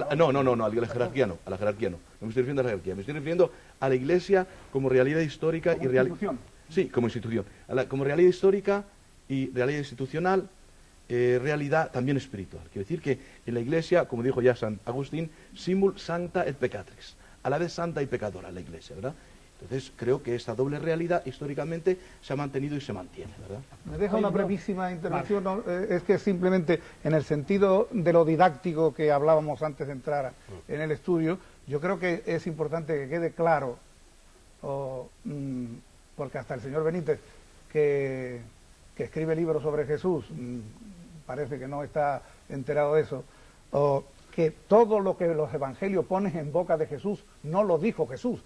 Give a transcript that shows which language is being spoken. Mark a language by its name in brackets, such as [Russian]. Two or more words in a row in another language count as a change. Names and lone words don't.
[Spanish] No, a la jerarquía no, a la jerarquía no. No me estoy refiriendo a la jerarquía, me estoy refiriendo a la Iglesia como realidad histórica como y realidad... Sí, como institución. Como realidad histórica y realidad institucional realidad también espiritual. Quiero decir que en la Iglesia, como dijo ya San Agustín, [Latin] simul sancta et peccatrix, [Spanish] a la vez santa y pecadora la Iglesia, ¿verdad? Entonces creo que esta doble realidad históricamente se ha mantenido y se mantiene, ¿verdad? Me deja una brevísima intervención, ¿no? Es que simplemente en el sentido de lo didáctico que hablábamos antes de entrar en el estudio, yo creo que es importante que quede claro, porque hasta el señor Benítez, que escribe libros sobre Jesús, parece que no está enterado de eso, que todo lo que los evangelios ponen en boca de Jesús no lo dijo Jesús.